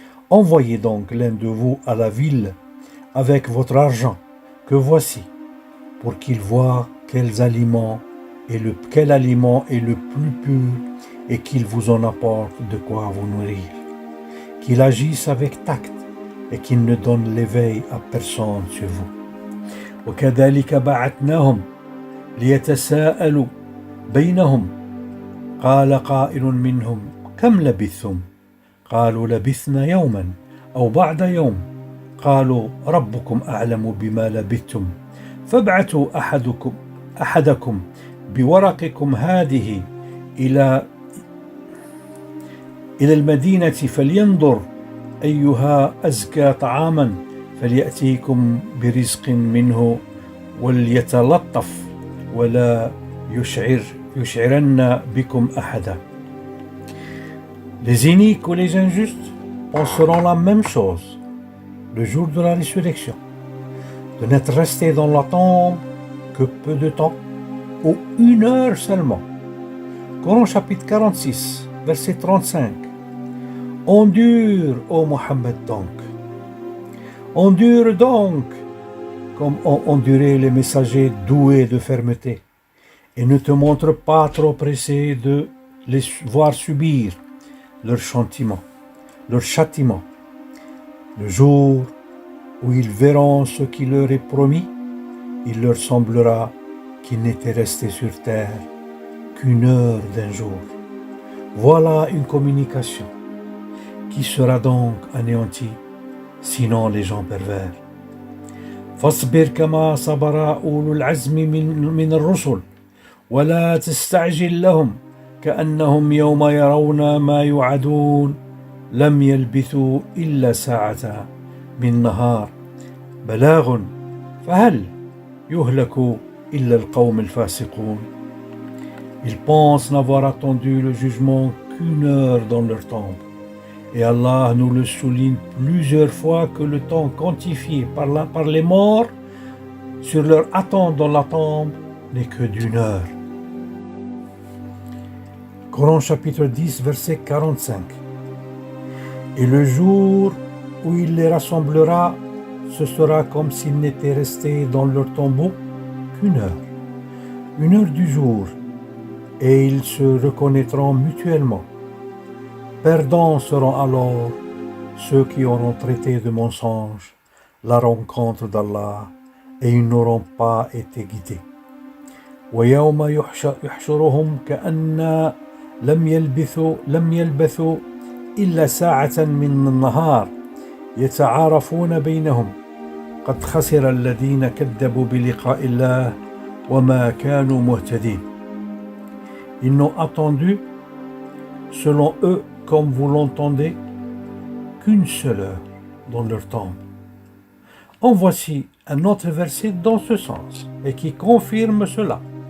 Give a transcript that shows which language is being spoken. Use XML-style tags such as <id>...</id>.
<fr>Envoyez donc l'un de vous à la ville avec votre argent que voici, pour qu'il voie quel aliment est le plus pur et qu'il vous en apporte de quoi vous nourrir. Qu'il agisse avec tact et qu'il ne donne l'éveil à personne sur vous.</fr> <ar>وكذلك بعثناهم ليتساءلوا بينهم قال قائل منهم كم لبثتم قالوا لبثنا يوما أو بعض يوم قالوا ربكم أعلم بما لبثتم فابعثوا أحدكم بورقكم هذه إلى المدينة فلينظر أيها أزكى طعاما فليأتيكم برزق منه وليتلطف ولا يشعرن بكم أحدا.</ar> <fr>Les iniques ou les injustes penseront la même chose le jour de la résurrection, de n'être restés dans la tombe que peu de temps, ou 1 heure seulement. Coran chapitre 46, verset 35. Endure, ô Mohammed donc. Endure donc, comme ont enduré les messagers doués de fermeté, et ne te montre pas trop pressé de les voir subir leur châtiment. Le jour où ils verront ce qui leur est promis, il leur semblera qu'ils n'étaient restés sur terre qu'1 heure d'un jour. Voilà une communication qui sera donc anéantie, sinon les gens pervers.</fr> <ar>فاصبر كما صبر أولو العزم من الرسل ولا تستعجل لهم كأنهم يوم يرون ما يوعدون لم يلبثوا إلا ساعة من نهار بلاغ فهل يهلك إلا القوم الفاسقون.</ar> <fr>Ils pensent n'avoir attendu le jugement qu'1 heure dans leur tombe. Et Allah nous le souligne plusieurs fois que le temps quantifié par les morts sur leur attente dans la tombe n'est que d'1 heure. Coran chapitre 10, verset 45. Et le jour où il les rassemblera, ce sera comme s'ils n'étaient restés dans leur tombeau qu'1 heure. 1 heure du jour, et ils se reconnaîtront mutuellement. Perdants seront alors ceux qui auront traité de mensonge la rencontre d'Allah et ils n'auront pas été guidés.</fr> <ar>ويوم يحشرهم كأن لم يلبثوا إلا ساعة من النهار يتعارفون بينهم قد خسر الذين كذبوا بلقاء الله وما كانوا مهتدين.</ar> <fr>Ils n'ont attendu, selon eux, comme vous l'entendez, qu'1 seule heure, dans leur tombe. En voici un autre verset dans ce sens et qui confirme cela.</fr>